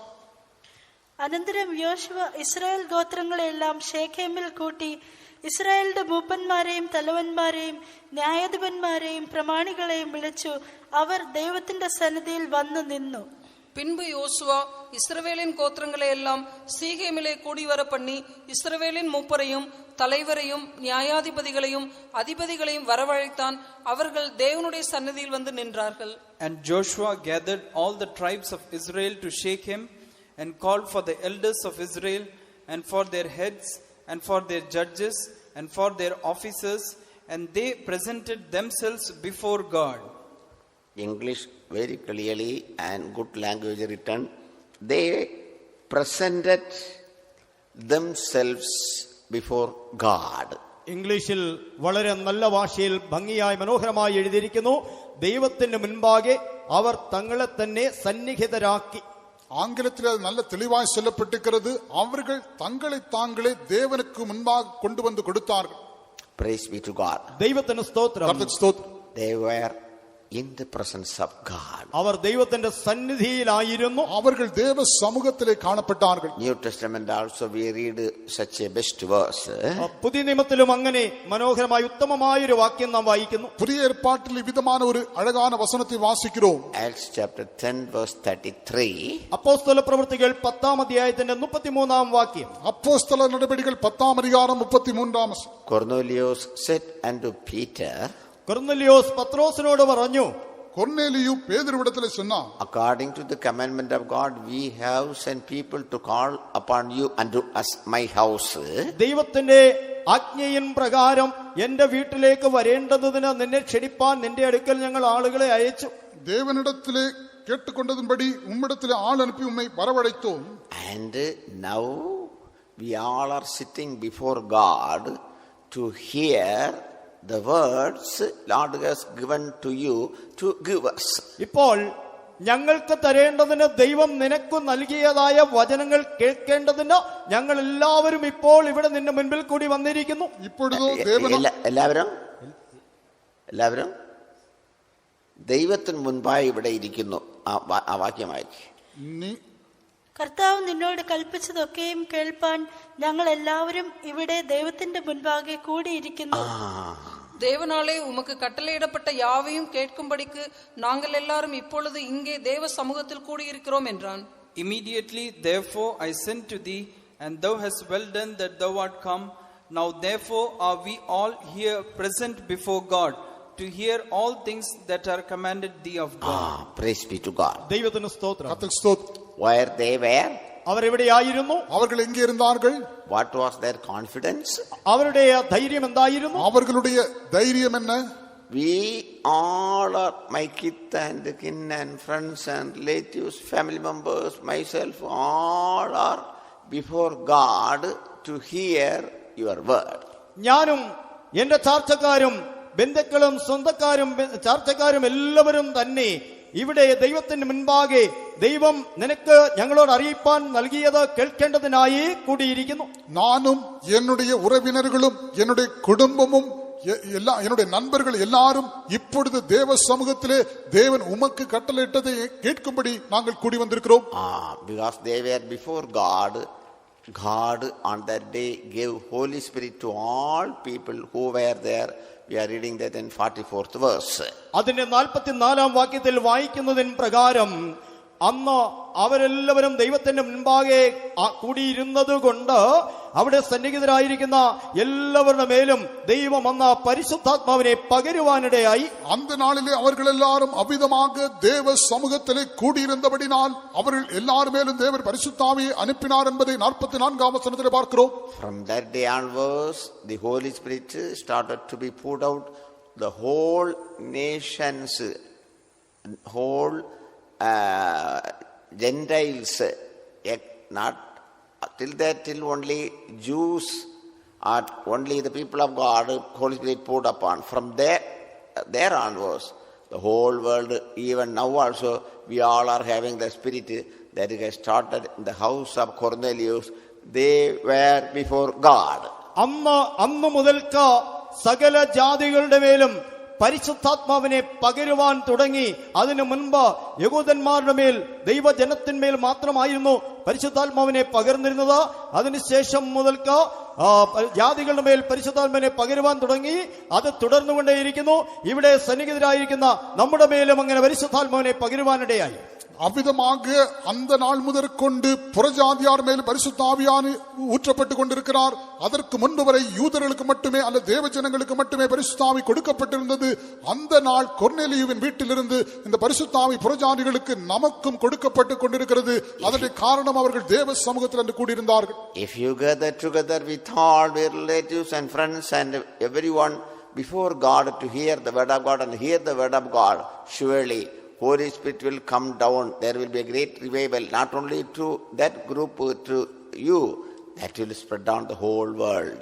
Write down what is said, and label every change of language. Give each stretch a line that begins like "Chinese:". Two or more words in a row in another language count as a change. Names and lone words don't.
Malayalam: അനന്തരം യോശുവ ഇസ്രായേൽ ഗോത്രങ്ങളെല്ലാം ശേഖേമിൽ കൂട്ടി ഇസ്രായേലിന്റെ മൂപ്പന്മാരെയും തലവന്മാരെയും ന്യായാധിപന്മാരെയും പ്രമാണികളെയും വിളിച്ചു. അവർ ദൈവത്തിന്റെ സന്നിധിയിൽ വന്നു നിന്നു.
Tamil: பின்பு யோசுவா இஸ்ரவேலின் கோத்திரங்களை எல்லாம் சீகேமிலே கூடி வர பண்ணி இஸ்ரவேலின் மூப்பரையும் தலைவரையும் நியாயாதிபதிகளையும் அதிபதிகளையும் வரவழைத்தான். அவர்கள் தேவனுடைய சன்னதியில் வந்து நின்றார்கள்.
English: And Joshua gathered all the tribes of Israel to Shechem and called for the elders of Israel and for their heads and for their judges and for their officers, and they presented themselves before God. English very clearly and good language written. They presented themselves before God.
Malayalam: ഇംഗ്ലീഷിൽ വളരെ നല്ല ഭാഷയിൽ ഭംഗിയായി മനോഹരമായി എഴുതിയിരിക്കുന്നു. ദൈവത്തിന്റെ മുൻപാകെ അവർ തങ്ങളെ തന്നെ സന്നിഹിതരാക്കി.
Tamil: ஆங்கிலத்தில் அது நல்ல தெளிவாய் சொல்லப்பட்டிருக்கிறது. அவர்கள் தங்களை தாங்களே தேவனுக்கு முன்பாக கொண்டு வந்து கொடுத்தார்கள்.
English: Praise be to God.
Malayalam: ദൈവത്തിന് സ്തോത്രം.
Tamil: கர்த்தருக்கு ஸ்தோத்திரம்.
English: They were in the presence of God.
Malayalam: അവർ ദൈവത്തിന്റെ സന്നിധിയിലായിരുന്നു.
Tamil: அவர்கள் தேவ சமூகத்திலே காணப்பட்டார்கள்.
English: New Testament also we read such a best verse.
Malayalam: പുതിയ നിയമത്തിലും അങ്ങനെ മനോഹരമായ ഉത്തമമായ ഒരു വാക്യം നാം വായിക്കുന്നു.
Tamil: புதிய ஏற்பாட்டில் விதமான ஒரு அழகான வசனத்தை வாசிக்கிறோம்.
English: Acts chapter 10 verse 33.
Malayalam: അപ്പോസ്തല പ്രവൃത്തികൾ 10-ാം അധ്യായത്തിന്റെ 33-ാം വാക്യം.
Tamil: அப்போஸ்தல நடபடிகள் 10-ാം அதிகாரம் 33-ാം വചനം.
English: Cornelius said unto Peter,
Malayalam: കൊർന്നലിയോസ് പത്രോസിനോട് പറഞ്ഞു,
Tamil: கொர்நேலியு பேதுருவிடத்திலே சொன்னான்,
English: according to the commandment of God, we have sent people to call upon you unto us my house.
Malayalam: ദൈവത്തിന്റെ ആജ്ഞയിൻ പ്രകാരം എന്റെ വീട്ടിലേക്ക് വരേണ്ടതിന് നിന്നെ ക്ഷണിപ്പാൻ നിന്റെ അടുക്കൽ ഞങ്ങൾ ആളുകളെ അയച്ചു.
Tamil: தேவனிடத்திலே கேட்டுக்கொண்டதின்படி உம்மிடத்திலே ஆள் அனுப்பி உம்மை வரவழைத்தோம்.
English: And now we all are sitting before God to hear the words Lord has given to you to give us.
Malayalam: ഇപ്പോൾ ഞങ്ങൾക്ക് തരേണ്ടതിന് ദൈവം നിനക്ക് നൽകിയതായ വചനങ്ങൾ കേൾക്കേണ്ടതിന് ഞങ്ങൾ എല്ലാവരും ഇപ്പോൾ ഇവിടെ നിന്റെ മുൻപിൽ കൂടി വന്നിരിക്കുന്നു.
Tamil: இப்பொழுதோ தேவன்
Malayalam: എല്ലാവരും ദൈവത്തിന് മുൻപായി ഇവിടെ ഇരിക്കുന്നു. ആ വാക്യമായി കർത്താവ് നിന്നോട് കൽപ്പിച്ചതൊക്കെയും കേൾപ്പാൻ ഞങ്ങൾ എല്ലാവരും ഇവിടെ ദൈവത്തിന്റെ മുൻപാകെ കൂടിയിരിക്കുന്നു.
Tamil: தேவனாலே உமக்கு கட்டளையிடப்பட்ட யாவையும் கேட்கும்படிக்கு நாங்கள் எல்லாரும் இப்பொழுது இங்கே தேவ சமூகத்தில் கூடியிருக்கிறோம் என்றான்.
English: Immediately therefore I sent to thee, and thou hast well done that thou art come. Now therefore are we all here present before God, to hear all things that are commanded thee of God. Praise be to God.
Malayalam: ദൈവത്തിന് സ്തോത്രം.
Tamil: கர்த்தருக்கு ஸ்தோத்திரம்.
English: Where they were,
Malayalam: അവരെവിടെയായിരുന്നു?
Tamil: அவர்கள் எங்கே இருந்தார்கள்?
English: what was their confidence?
Malayalam: അവരുടെ ധൈര്യം എന്തായിരുന്നു?
Tamil: அவர்களுடைய தைரியம் என்ன?
English: We all are my kith and kin and friends and relatives, family members, myself, all are before God to hear your word.
Malayalam: ഞാനും എന്റെ ചാർച്ചക്കാരും ബന്ധുക്കളും സ്വന്തക്കാരും ചാർച്ചക്കാരും എല്ലാവരും തന്നെ ഇവിടെ ദൈവത്തിന് മുൻപാകെ ദൈവം നിനക്ക് ഞങ്ങളോട് അറിയിപ്പാൻ നൽകിയത് കേൾക്കേണ്ടതിനായി കൂടിയിരിക്കുന്നു.
Tamil: நானும் என்னுடைய உறவினர்களும் என்னுடைய குடும்பமும் என்னுடைய நண்பர்கள் எல்லாரும் இப்பொழுது தேவ சமூகத்திலே தேவன் உமக்கு கட்டளையிட்டதை கேட்கும்படி நாங்கள் கூடி வந்திருக்கிறோம்.
English: Because they were before God, God on that day gave Holy Spirit to all people who were there. We are reading that in 44th verse.
Malayalam: അതിന്റെ 44-ാം വാക്യത്തിൽ വായിക്കുന്നതിൻ പ്രകാരം അന്ന് അവരെല്ലാവരും ദൈവത്തിന്റെ മുൻപാകെ കൂടിയിരുന്നത് കൊണ്ട് അവിടെ സന്നിഹിതരായിരിക്കുന്ന എല്ലാവരുടെ മേലും ദൈവം അന്ന് പരിശുദ്ധാത്മാവിനെ പകരുവാനിടയായി.
Tamil: அந்த நாளிலே அவர்கள் எல்லாரும் அவ்விதமாக தேவ சமூகத்திலே கூடியிருந்தபடினால் அவர்கள் எல்லார் மேலும் தேவர் பரிசுத்தாவியை அனுப்பினார் என்பதை 44ஆம் வசனத்திலே பார்க்கிறோம்.
English: From that day onwards, the Holy Spirit started to be poured out. The whole nations, whole Gentiles, not till only Jews or only the people of God, Holy Spirit poured upon. From there onwards, the whole world, even now also, we all are having the Spirit that has started in the house of Cornelius. They were before God.
Malayalam: അന്ന് മുതൽക്ക് സകല ജാതികളുടെ മേലും പരിശുദ്ധാത്മാവിനെ പകരുവാൻ തുടങ്ങി. അതിനു മുൻപ് യഹൂദന്മാരുടെ മേൽ ദൈവജനത്തിന്മേൽ മാത്രമായിരുന്നു പരിശുദ്ധാത്മാവിനെ പകർന്നിരുന്നത്. അതിനുശേഷം മുതൽക്ക് ജാതികളുടെ മേൽ പരിശുദ്ധാത്മാവിനെ പകരുവാൻ തുടങ്ങി. അത് തുടർന്നുകൊണ്ടേയിരിക്കുന്നു. ഇവിടെ സന്നിഹിതരായിരിക്കുന്ന നമ്മുടെ മേലും അങ്ങനെ പരിശുദ്ധാത്മാവിനെ പകരുവാനിടയായി.
Tamil: அவ்விதமாக அந்த நாள் முதற்கொண்டு புறஜாதியார் மேல் பரிசுத்த ஆவியானவர் ஊற்றப்பட்டுக் கொண்டிருக்கிறார். அதற்கு முன்பு வரை யூதர்களுக்கு மட்டுமே அல்ல தேவ ஜனங்களுக்கு மட்டுமே பரிசுத்த ஆவி கொடுக்கப்பட்டிருந்தது. அந்த நாள் கொர்நேலியுவின் வீட்டிலிருந்து இந்த பரிசுத்த ஆவி புறஜாதிகளுக்கு நமக்கும் கொடுக்கப்பட்டுக் கொண்டிருக்கிறது. அதற்கு காரணம் அவர்கள் தேவ சமூகத்தில் அன்று கூடியிருந்தார்கள்.
English: If you gather together with all your relatives and friends and everyone before God to hear the word of God and hear the word of God, surely Holy Spirit will come down. There will be a great revival, not only to that group, to you, that will spread down the whole world.